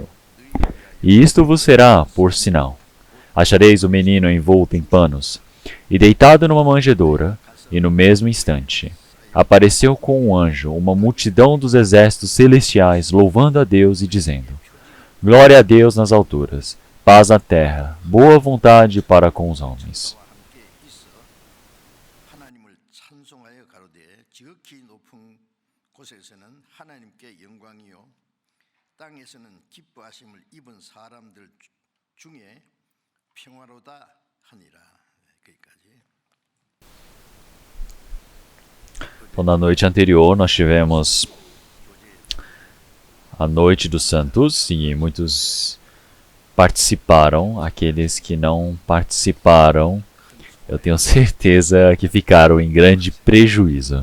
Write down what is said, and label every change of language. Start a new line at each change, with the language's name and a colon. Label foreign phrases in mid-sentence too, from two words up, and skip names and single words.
Portuguese: E isto vos será por sinal: achareis o menino envolto em panos, e deitado numa manjedoura, e no mesmo instante apareceu com um anjo uma multidão dos exércitos celestiais, louvando a Deus e dizendo: Glória a Deus nas alturas, paz na terra, boa vontade para com os homens.
Korean: 하나님을 찬송하여 가로되 지극히 높은 곳에서는 하나님께 영광이요 땅에서는 기뻐하심을 입은 사람들 중에 평화로다 하니라. 거기까지.
Portuguese: Então, na noite anterior, nós tivemos a Noite dos Santos e muitos participaram. Aqueles que não participaram, eu tenho certeza que ficaram em grande prejuízo.